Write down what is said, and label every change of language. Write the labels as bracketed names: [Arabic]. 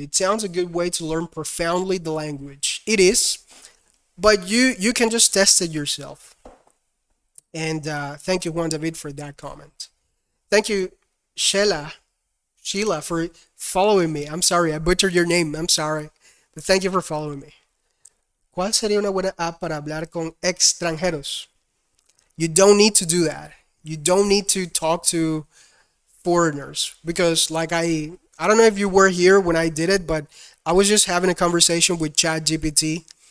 [English] It sounds a good way to learn profoundly the language. It is, but you can just test it yourself. And thank you, Juan David, for that comment. Thank you, Sheila, Sheila, for following me. I'm sorry, I butchered your name. I'm sorry, but thank you for following me. [Spanish] ¿Cuál sería una buena app para hablar con extranjeros? [English] You don't need to do that. You don't need to talk to foreigners because, like I don't know if you were here when I did it, but I was just having a conversation with ChatGPT.